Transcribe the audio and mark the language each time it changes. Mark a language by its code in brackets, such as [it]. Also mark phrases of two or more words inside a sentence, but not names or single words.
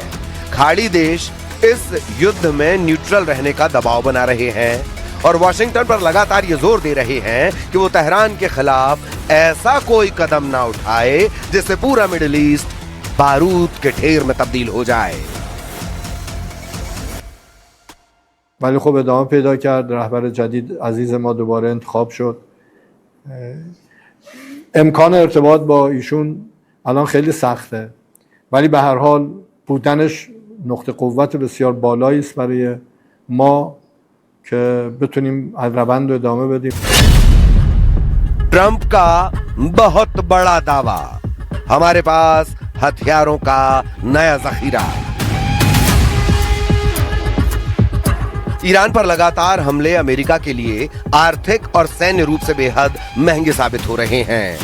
[hi] खाड़ी देश इस युद्ध में न्यूट्रल रहने का दबाव बना रहे हैं और वॉशिंगटन पर लगातार ये जोर दे रहे हैं कि वो तेहरान के खिलाफ ऐसा कोई कदम ना उठाए जिससे पूरा मिडिल ईस्ट बारूद के ढेर में तब्दील हो जाए. [fa] ولی خب ادامه پیدا کرد. رهبر جدید عزیز ما دوباره انتخاب شد. امکان ارتباط با ایشون الان خیلی سخته، ولی به هر حال بودنش نقطه قوت بسیار بالایی است برای ما که بتونیم از روند رو ادامه بدیم. [hi] ट्रंप का बहुत बड़ा दावा, हमारे पास हथियारों का नया जखीरा. ईरान पर लगातार हमले अमेरिका के लिए आर्थिक और सैन्य रूप से बेहद महंगे साबित हो रहे हैं.